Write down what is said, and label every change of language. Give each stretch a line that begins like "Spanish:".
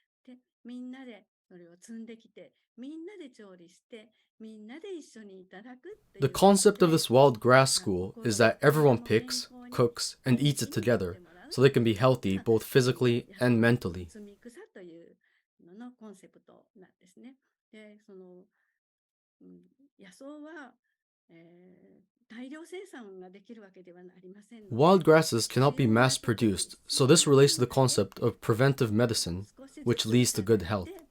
Japanese: で、みんなでそれを積んできて、みんなで調理して、みんなで一緒にいただくっていう。
English: The concept of this wild grass school is that everyone picks, cooks, and eats it together, so they can be healthy both physically and mentally.
Japanese: 摘み草というののコンセプトなんですね。で、野草は、大量生産ができるわけではありませんので
English: Wild grasses cannot be mass produced, so this relates to the concept of preventive medicine, which leads to good health.